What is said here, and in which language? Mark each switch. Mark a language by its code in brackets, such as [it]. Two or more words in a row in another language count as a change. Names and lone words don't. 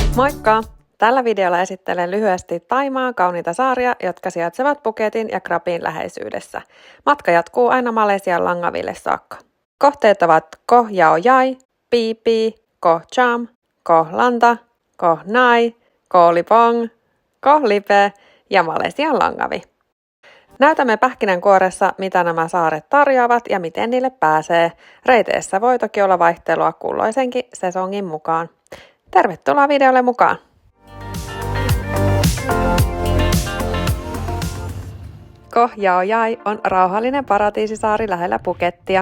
[fi] Moikka! Tällä videolla esittelen lyhyesti Thaimaan kauniita saaria, jotka sijaitsevat Phuketin ja Krapin läheisyydessä. Matka jatkuu aina Malesian Langaville saakka. Kohteet ovat Koh Yao Yai, Phi Phi, Koh Cham, Koh Lanta, Koh Nai, Koh Lipong, Koh Lipe ja Malesian Langavi. Näytämme pähkinänkuoressa, mitä nämä saaret tarjoavat ja miten niille pääsee. Reiteissä voi toki olla vaihtelua kulloisenkin sesongin mukaan. Tervetuloa videolle mukaan! Koh Yao Yai on rauhallinen paratiisisaari lähellä Phukettia.